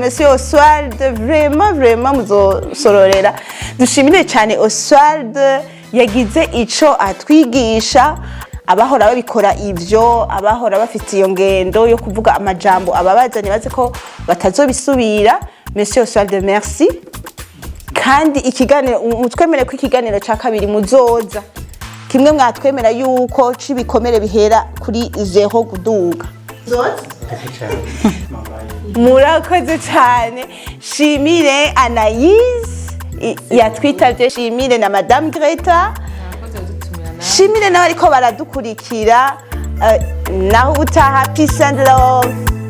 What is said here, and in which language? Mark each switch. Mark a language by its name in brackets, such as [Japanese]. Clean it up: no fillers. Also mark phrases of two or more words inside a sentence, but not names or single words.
[Rundi] Monsieur Oswald vraiment muzosororera dushimire cyane Oswald yagize ico atwigisha abahora babikora ivyo abahora bafite iyo ngendo yo kuvuga amajambo ababazane baze ko batazobisubira Monsieur Oswald merci kandi ikiganiro mutwemere ko ikiganiro ca kabiri muzoza kimwe mwatwemera yuko cibikomere bihera kuri 0 guduga murakoze cyane shimire Anaise yatwitavye shimire na Madame Gretta shimire n'abariko baradukurikira naho utaha [English] peace and love